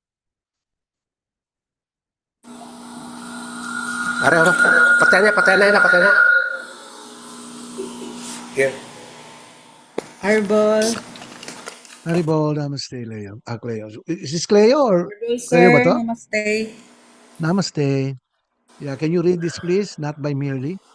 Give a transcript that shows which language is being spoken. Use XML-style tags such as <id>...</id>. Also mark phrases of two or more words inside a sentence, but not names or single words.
<tl>Ano? Patay na.</tl> <en>Here. Arbol.</en> <sa>Haribol, namaste,</sa> <en>Leo. Cleo. Is this Cleo or Arbol,</en> <tl>Cleo ba</tl> <en>sir.</en> <tl>to?</tl> <en>Namaste. Namaste. Yeah, can you read this please? Not by merely.</en>